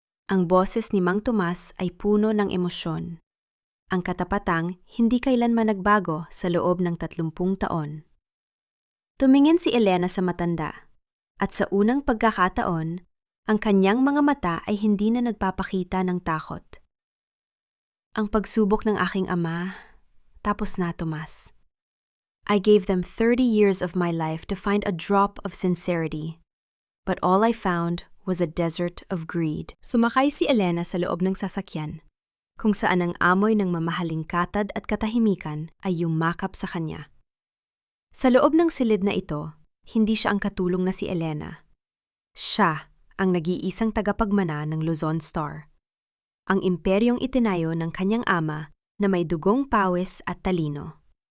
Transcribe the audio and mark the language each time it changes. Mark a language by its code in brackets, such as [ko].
[tl] Ang boses ni Mang Tomas ay puno ng emosyon. Ang katapatang hindi kailanman nagbago sa loob ng 30 taon. Tumingin si Elena sa matanda, at sa unang pagkakataon, ang kanyang mga mata ay hindi na nagpapakita ng takot. Ang pagsubok ng aking ama, tapos na, Tomas. [en] I gave them 30 years of my life to find a drop of sincerity, but all I found was a desert of greed. [tl] Sumakay si Elena sa loob ng sasakyan, kung saan ang amoy ng mamahaling katad at katahimikan ay yumakap sa kanya. Sa loob ng silid na ito, hindi siya ang katulong na si Elena. Siya ang nag-iisang tagapagmana ng Luzon Star, ang imperyong itinayo ng kanyang ama na may dugong pawis at talino.